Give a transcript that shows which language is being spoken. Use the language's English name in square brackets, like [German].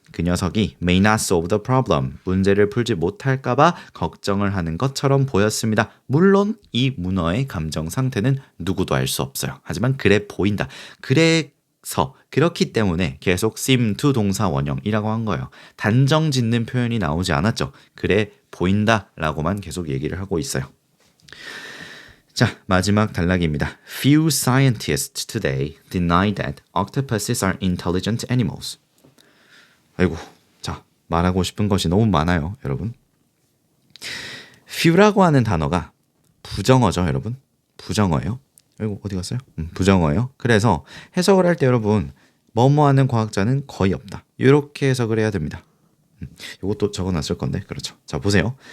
[Korean] 그 녀석이 [English] may not solve the problem. [Korean] 문제를 풀지 못할까봐 걱정을 하는 것처럼 보였습니다. 물론 이 문어의 감정 상태는 누구도 알 수 없어요. 하지만 그래 보인다. 그래 그렇기 때문에 계속 seem to 동사 원형이라고 한 거예요. 단정 짓는 표현이 나오지 않았죠. 그래 보인다 라고만 계속 얘기를 하고 있어요. 자, 마지막 단락입니다. [English] Few scientists today deny that octopuses are intelligent animals. [Korean] 아이고, 자, 말하고 싶은 것이 너무 많아요, 여러분. few라고 하는 단어가 부정어죠, 여러분. 부정어예요. 아이고, 어디 갔어요? 부정어예요. 그래서 해석을 할 때 여러분, 뭐뭐 하는 과학자는 거의 없다. 이렇게 해석을 해야 됩니다. 요것도 적어놨을 건데 그렇죠. 자 보세요.